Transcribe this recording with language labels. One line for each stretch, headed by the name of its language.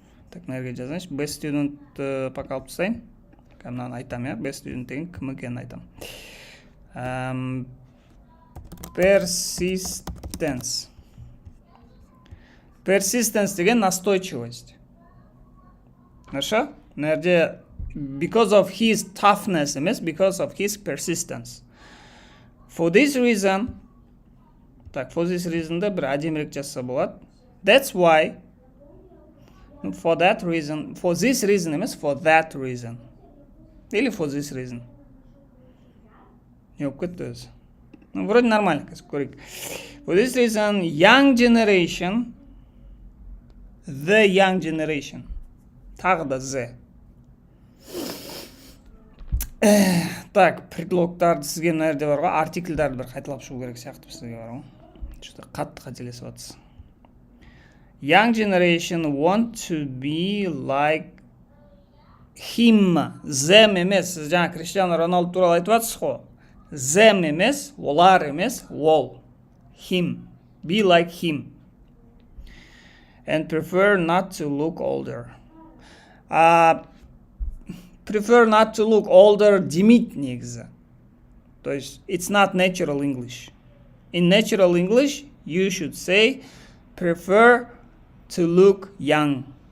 Kazakh: Так, мына жерге жазайыншы.
English: Best student
Kazakh: пока алып тастайын.
Russian: Мынаны айтам,
Kazakh: я.
English: Best student
Kazakh: деген кім екенін айтам.
English: Persistence.
Russian: Persistence деген настойчивость. Хорошо?
Kazakh: Мына жерде
English: because of his toughness
Kazakh: емес,
English: because of his persistence. For this reason, так, for this reason'да
Kazakh: бір әдемірек жазса болады.
English: That's why, for that reason, for this reason
Kazakh: емес,
English: for that reason.
Russian: Или
English: for this reason.
Kazakh: Не болып кетті өзі.
Russian: Вроде нормально,
Kazakh: көрейік.
English: For this reason, young generation, the young generation.
Kazakh: Тағы да the. Так, предлогтарды сізге мына жерде бар ғой, артикльдарды бір қайталап шығу керек сияқты сізге бар ғой.
Russian: Что-то
Kazakh: қатты қателесіп жатсыз.
English: Young generation want to be like him. Them
Kazakh: емес. Сіз жаңа Криштиану Роналду туралы айтып жатсыз ғой.
English: Them
Kazakh: емес, олар емес, ол.
English: Him. Be like him. And prefer not to look older.
Kazakh: Prefer not to look older демейді негізі. То есть,
English: it's not natural English. In natural English, you should say, prefer to look young.